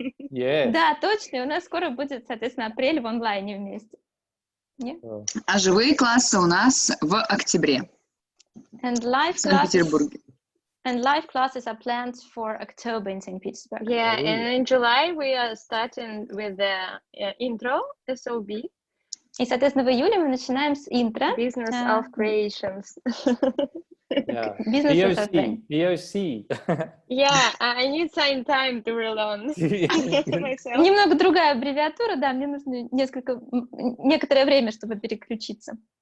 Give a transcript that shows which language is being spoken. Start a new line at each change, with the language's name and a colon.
English: Yes.
Russian: Да, точно, и у нас скоро будет, соответственно, апрель в онлайне вместе. А живые классы у нас в октябре
English: And
Russian: в Санкт-Петербурге.
English: live classes are planned for October in St. Petersburg. Yeah, and in July we are starting with the intro, SOB.
Russian: И, соответственно, в июле мы начинаем с интро.
English: Business of Creations. Yeah.
Russian: Бизнес создания.
English: BOC. Yeah, I need some time to relearn myself.
Russian: Немного другая аббревиатура, да, мне нужно некоторое время, чтобы переключиться.